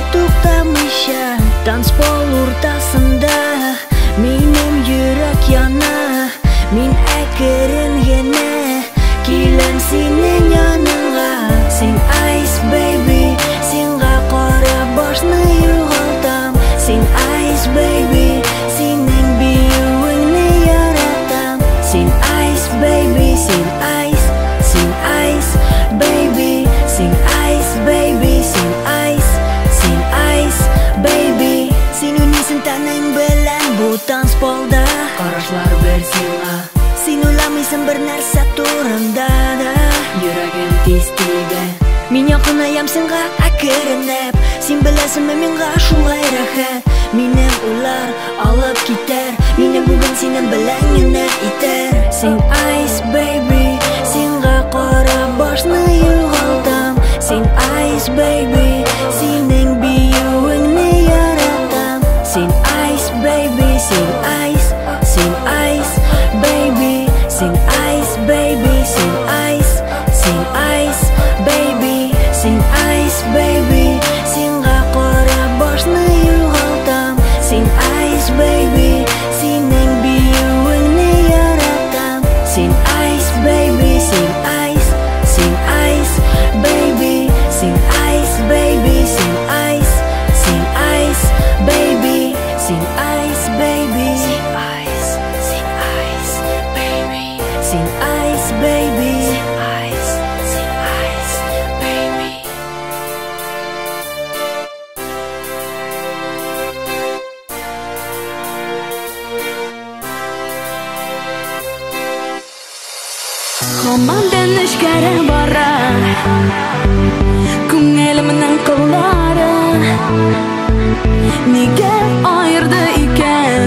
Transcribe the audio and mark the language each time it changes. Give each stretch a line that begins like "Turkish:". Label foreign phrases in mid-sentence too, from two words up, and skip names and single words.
Tatar: туктамыйча Танцпол уртасында Минем йөрәк яна Мин әкрен генә Киләм синең яныңа Син
English: ice baby
Tatar: Сиңа карап башны югалтам Син
English: ice baby
Tatar: Синең биюеңне яратам Син
English: ice baby
Tatar: Син ice baby Син
English: ice baby
Tatar: Син
English: ice baby
Tatar: Син үнесен таның белән бу танцполда Карашлар бер сиңа Син уйламыйсың бер нәрсә турында да Йөрәгем тиз Мин якынаям сиңа әкренләп, син беләсеңме миңа шулай рәхәт. Минем уйлар алып китәр, мине бүген синең белән генә итәр. Син
English: ice baby,
Tatar: сиңа карап башны югалтам. Син
English: ice baby,
Tatar: синең биюеңне яратам. Син
English: ice baby,
Tatar: син
English: ice baby,
Tatar: син
English: ice baby,
Tatar: син
English: ice baby,
Tatar: син
English: ice baby,
Tatar: сиңа карап башны югалтам. Син
English: ice baby,
Tatar: синең биюеңне яратам. Син
English: ice baby,
Tatar: син
English: ice baby,
Tatar: син
English: ice baby,
Tatar: син
English: ice baby,
Tatar: син
English: ice baby,
Tatar: син
English: ice baby,
Tatar: син
English: ice baby,
Tatar: син
English: ice baby.
Tatar: Командан эшкәрә бара, күңелемнең кыллары нигә аерды икән?